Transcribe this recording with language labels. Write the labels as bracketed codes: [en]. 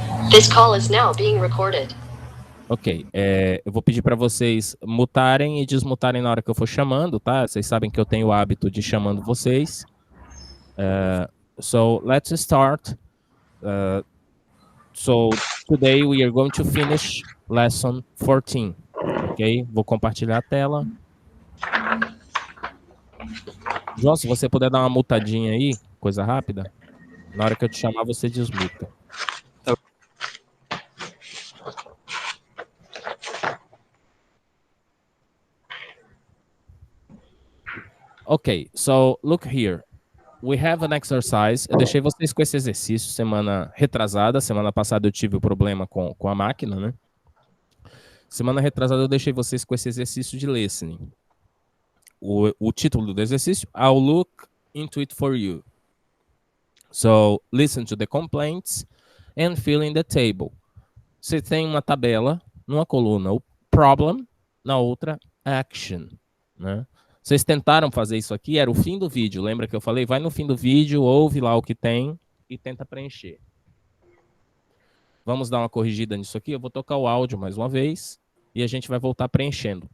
[en] This call is now being recorded. [pt] Ok, eu vou pedir para vocês mutarem e desmutarem na hora que eu for chamando, tá? Vocês sabem que eu tenho o hábito de chamando vocês. [en] So, let's start. So, today we are going to finish lesson 14. Ok? [pt] Vou compartilhar a tela. João, se você puder dar uma mutadinha aí, coisa rápida, na hora que eu te chamar, você desmuta. [en] Ok, so look here. We have an exercise. [pt] Eu deixei vocês com esse exercício semana retrasada. Semana passada eu tive o problema com a máquina, né? Semana retrasada eu deixei vocês com esse exercício de listening. O título do exercício, [en] I'll look into it for you. So, listen to the complaints and fill in the table. [pt] Você tem uma tabela, numa coluna, o problem, na outra, action, né? Vocês tentaram fazer isso aqui, era o fim do vídeo. Lembra que eu falei? Vai no fim do vídeo, ouve lá o que tem e tenta preencher. Vamos dar uma corrigida nisso aqui. Eu vou tocar o áudio mais uma vez e a gente vai voltar preenchendo.